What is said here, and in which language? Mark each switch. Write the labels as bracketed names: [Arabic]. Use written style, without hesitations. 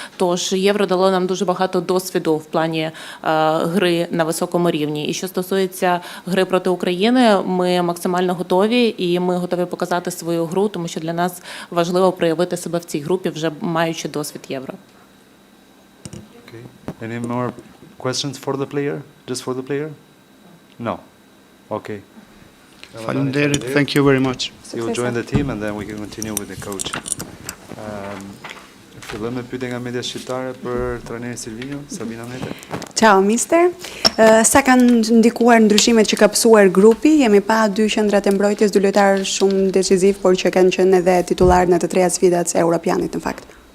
[Ukrainian] Тож Євро дало нам дуже багато досвіду в плані гри на високому рівні. І що стосується гри проти України, ми максимально готові, і ми готові показати свою гру, тому що для нас важливо проявити себе в цій групі, вже маючи досвід Євро. [English] Okay. Any more questions for the player? Just for the player? No. Okay. [Albanian] Faleminderit, [English] thank you very much. So you'll join the team and then we can continue with the coach. [Albanian] Fillojmë me pyetje nga media shqiptare për trajnerin Silvinjo, Sabina Mete. Ciao mister. Sa kanë ndikuar ndryshimet që ka pësuar grupi? Jemi pa dy qendrat e mbrojtjes, dy lojtarë shumë decisiv, por që kanë qenë edhe titular në të treja sfidat e Europianit në fakt.